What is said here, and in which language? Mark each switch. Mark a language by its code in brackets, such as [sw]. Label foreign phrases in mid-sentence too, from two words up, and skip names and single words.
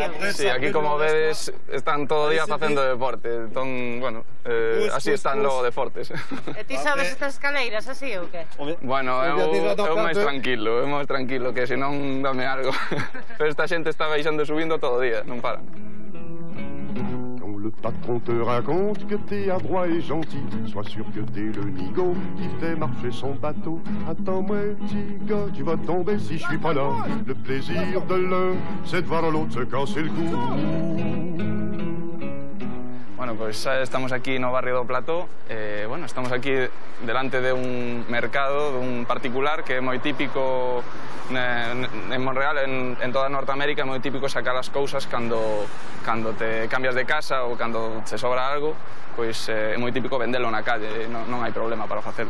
[gl] Sí, aquí como vedes están todo o día facendo deporte. Entón, bueno, así están logo deportes. E ti sabes estas escaleiras así ou que? Bueno, eu máis tranquilo, que senón dame algo. Pero esta xente está baixando e subindo todo o día, non paran. [fr] Le patron te raconte que t'es adroit et gentil, sois sûr que t'es le nigaud qui fait marcher son bateau. Attends-moi, petit gars, tu vas tomber si je suis pas là. Le plaisir de l'un, c'est de voir l'autre se casser le cou. [gl] Bueno, pues estamos aquí no barrio do Plató, bueno, estamos aquí delante de un mercado, de un particular que é moi típico en Montreal, en toda Norteamérica, é moi típico sacar as cousas cando te cambias de casa ou cando te sobra algo, pois é moi típico vendelo na calle, non hai problema para facelo.